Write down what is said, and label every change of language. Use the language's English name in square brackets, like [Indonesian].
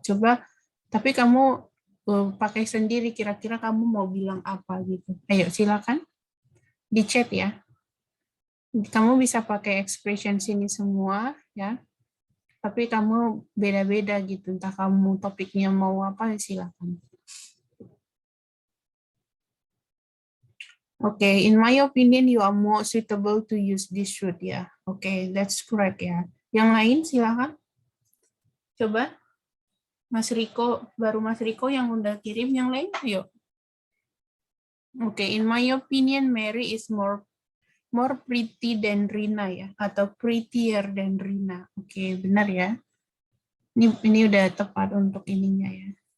[Indonesian] Coba, tapi kamu pakai sendiri, kira-kira kamu mau bilang apa gitu. Ayo silakan di chat ya. Kamu bisa pakai expression sini semua ya. Tapi kamu beda-beda gitu. Entah kamu topiknya mau apa, silakan. [English] Okay, in my opinion you are more suitable to use this should ya. Okay, that's correct [Indonesian] ya. Yang lain silakan. Coba. Mas Riko, baru Mas Riko yang udah kirim, yang lain ayo. [English] Okay, in my opinion Mary is more pretty than Rina ya, atau prettier than Rina. [Indonesian] Oke, benar ya. Ini udah tepat untuk ininya ya.